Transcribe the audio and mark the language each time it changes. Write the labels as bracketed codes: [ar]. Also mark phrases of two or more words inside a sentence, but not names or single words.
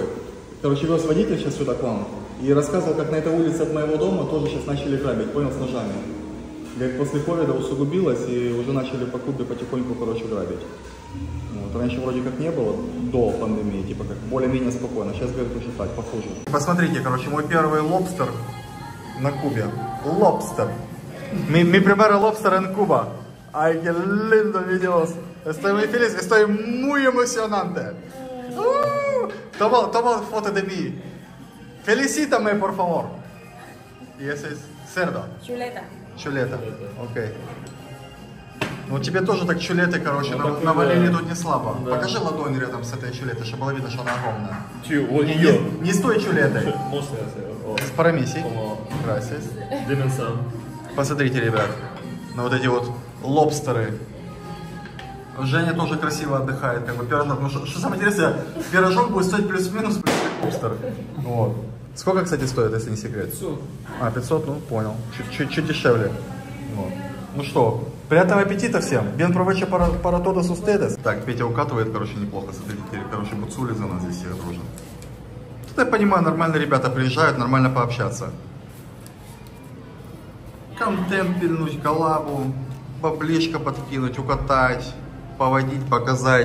[ru] Короче, вез водитель сейчас сюда к вам и рассказывал, как на этой улице от моего дома тоже сейчас начали грабить, понял, с ножами. Говорит, после ковида усугубилось и уже начали по Кубе потихоньку, короче, грабить. Вот. Раньше вроде как не было, до пандемии, типа как более-менее спокойно. Сейчас, говорит, уже так, похуже. Посмотрите, короче, мой первый лобстер на Кубе. Лобстер. [es] Mi primer lobster en Cuba. Ay, qué lindo videos. Estoy muy feliz, estoy muy emocionante. Toma foto de mí. Felicítame, por favor. Y ese es cerdo. Chuleta. [ru] Чулета. Окей. Ну тебе тоже так чулеты, короче, навалили тут не слабо. Да. Покажи ладонь рядом с этой чулетой, чтобы было видно, что она огромная. Вот ее. Не с той чулетой. С парамиси. Gracias. Посмотрите, ребят, на вот эти вот лобстеры. Женя тоже красиво отдыхает, как бы пирожок. Ну что самое интересное, пирожок будет стоить плюс-минус лобстер. Вот. Сколько, кстати, стоит, если не секрет? 500. 500, ну, понял. Чуть дешевле. Вот. Ну что, приятного аппетита всем. [es] Bien provecho para todos ustedes. [ru] Так, Петя укатывает, короче, неплохо. Смотрите, короче, буцули за нас здесь все дружно. Тут, я понимаю, нормальные ребята приезжают, нормально пообщаться. Контент пильнуть, коллабу, баблишко подкинуть, укатать, поводить, показать.